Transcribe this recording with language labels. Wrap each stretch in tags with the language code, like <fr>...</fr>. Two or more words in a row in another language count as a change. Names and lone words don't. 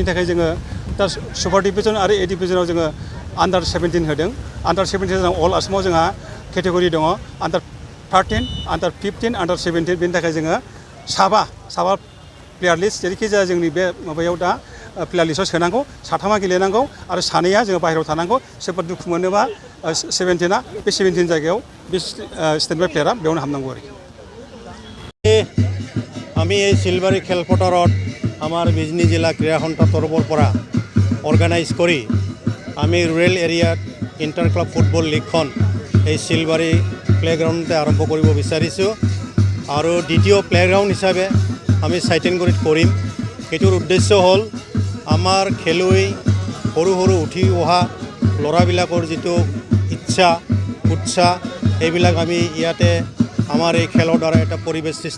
<brx>थाखाय जोङो दा</brx> <en>super division</en> <brx>आरो ए डिविजनाव जोङो आन्डार 17 होदों आन्डार 17 अल आसामाव जोंहा केटेगरि दङ आन्डार 13 आन्डार 15 आन्डार 17 बेनि थाखाय जोङो साबा</brx> <en>player list</en> <brx>जेरैखि जाया जोंनि बे माबायाव दा प्लेयार लिस्टआव सोनांगौ साथामा गेलेनांगौ आरो सानैया जोङो बाहेरायाव थानांगौ सोरबा दुखु मोनोबा 17 बे 17 जायगायाव बे</brx> <en>standby player</en> <brx>बेयावनो हाबनांगौ आरोखि</brx> <as>আমি এই সিলবাৰী খেলপথাৰত আমাৰ বিজনী জিলা ক্ৰীড়া সন্থাৰ তৰফৰ পৰা অৰ্গেনাইজ কৰি আমি</as> <en>rural area inter club football league</en> <as>এই সিলবাৰী প্লেগ্ৰাউণ্ডতে আৰম্ভ কৰিব বিচাৰিছোঁ আৰু দ্বিতীয় প্লেগ্ৰাউণ্ড হিচাপে আমি চাইটেনগুৰিত কৰিম এইটোৰ উদ্দেশ্য হ'ল আমাৰ খেলুৱৈ সৰু উঠি অহা ল'ৰাবিলাকৰ যিটো ইচ্ছা উৎসাহ এইবিলাক আমি ইয়াতে আমাৰ এই খেলৰ দ্বাৰা এটা পৰিৱেশ সৃষ্টি</as>